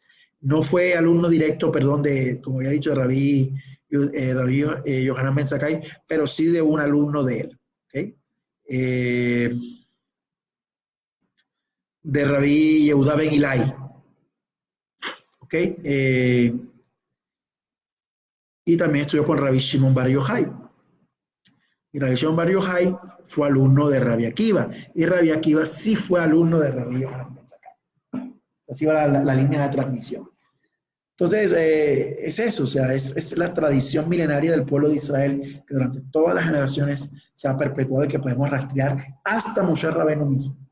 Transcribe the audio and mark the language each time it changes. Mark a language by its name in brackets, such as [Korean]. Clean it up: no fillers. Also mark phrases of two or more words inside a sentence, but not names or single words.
[Spanish] No fue alumno directo, perdón, como había dicho, de Rabbi Yohanan Ben Zakkai, pero sí de un alumno de él. ¿Okay? De Rabbi Yehuda Ben Ilai. ¿Okay? Y también estudió con Rabbi Shimon Bar Yochai. Y Rabbi Shimon Bar Yochai fue alumno de Rabbi Akiva. Y Rabbi Akiva sí fue alumno de Rabbi Yohanan Ben Zakkai. Así va la línea de transmisión. Entonces, es eso, o sea, es la tradición milenaria del pueblo de Israel que durante todas las generaciones se ha perpetuado y que podemos rastrear hasta Moshe Rabbeinu mismo.